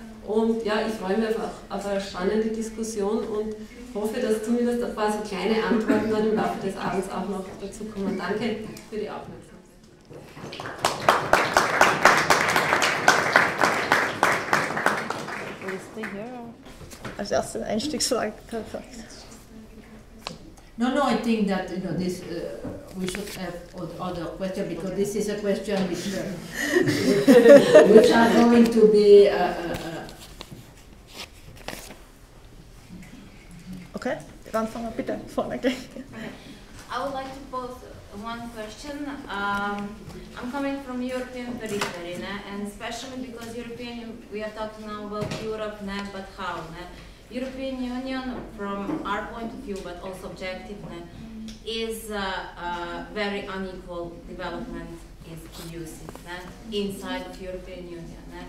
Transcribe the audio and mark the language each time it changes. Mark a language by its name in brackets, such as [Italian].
[German] Und ja, ich freue mich auf eine spannende Diskussion und hoffe, dass zumindest ein paar so kleine Antworten dann im Laufe des Abends auch noch dazu kommen. Danke für die Aufmerksamkeit. Als erste Einstiegsfrage, perfekt. [English] No, I think that this we should have other question, because this is a question which are going to be. [German] Okay, dann fangen wir bitte vorne gleich. [English] I would like to pose one question. I'm coming from European periphery, and especially because we are talking now about Europe, but how? European Union, from our point of view, but also objective, is very unequal development is producing inside of European Union.